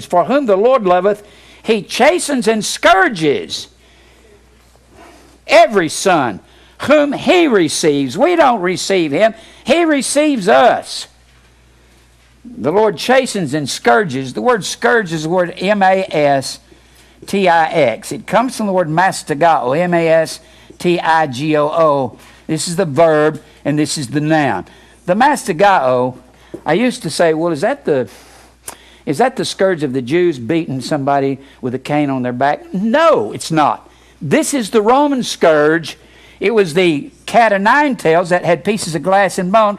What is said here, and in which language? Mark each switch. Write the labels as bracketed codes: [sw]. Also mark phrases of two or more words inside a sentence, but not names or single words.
[en] For whom the Lord loveth, he chastens and scourges every son whom he receives. We don't receive him. He receives us. The Lord chastens and scourges. The word scourge is the word M-A-S-T-I-X. It comes from the word mastigao, M-A-S-T-I-G-O-O. This is the verb, and this is the noun. The mastigao, I used to say, well, is that the scourge of the Jews beating somebody with a cane on their back? No, it's not. This is the Roman scourge. It was the cat o' nine tails that had pieces of glass and bone.